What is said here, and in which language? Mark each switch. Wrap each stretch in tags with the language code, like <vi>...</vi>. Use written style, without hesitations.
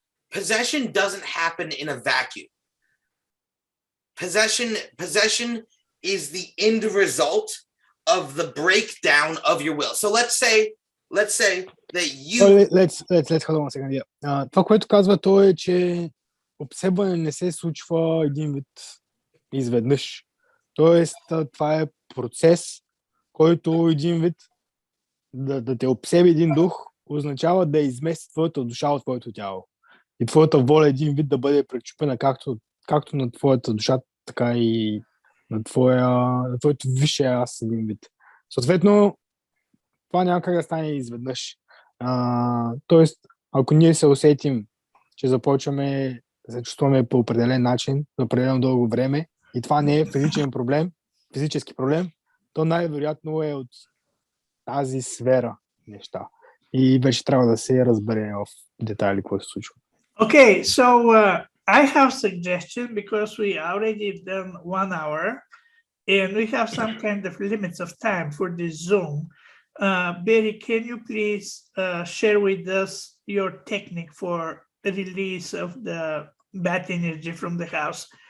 <en>Possession doesn't happen in a vacuum. Possession is the end result of the breakdown of your will. So let's say that you... Let's hold on a second. Yeah.</en> <bg>Това, което казва той е, че обсебване не се случва един вид изведнъж. Тоест, това е процес, който един вид да те обсеби един дух, означава да измести твоята душа от твоето тяло. И твоята воля един вид да бъде пречупена както на твоята душа, така и на твоето висше аз един вид. Съответно, това няма как да стане изведнъж. Тоест, ако ние се усетим, че започваме да се чувстваме по определен начин, за определено дълго време, и това не е физичен проблем, физически проблем, то най-вероятно е от тази сфера неща. И вече трябва да се разбере в детайли какво се случва.</bg> <en>Okay, so I have suggestion because we already done 1 hour and we have some kind of limits of time for this Zoom. Beri, can you please share with us your technique for the release of the bad energy from the house?</en>